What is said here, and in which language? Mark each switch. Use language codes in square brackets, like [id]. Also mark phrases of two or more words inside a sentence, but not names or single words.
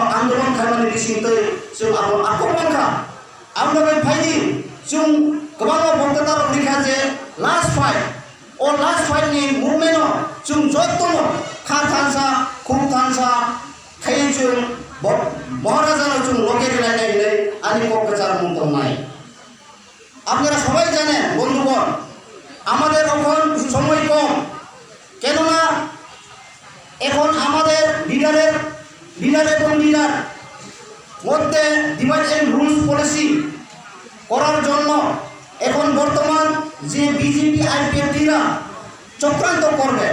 [trp] आंदोलन खाइमानि बिसिंतै जों आबो आक्रमणखा आमनो बे फाइदि जों गोबां बक्तार लिखा जे [en] last fight [trp] नि मुभमेन्ट जों जतन खा थानसा खुम थानसा खाइजों महाराजानो जों लगे गेलायनाय आनि कक्राझार मुंदंनाय [bn] আপনারা সবাই জানেন বন্ধুগণ আমাদের এখন সময় কম কেননা এখন আমাদের লিডার মধ্যে [en] divide and rules policy [bn] করার জন্য এখন বর্তমান যে বিজেপি আইপিএফটিরা চক্রান্ত করবে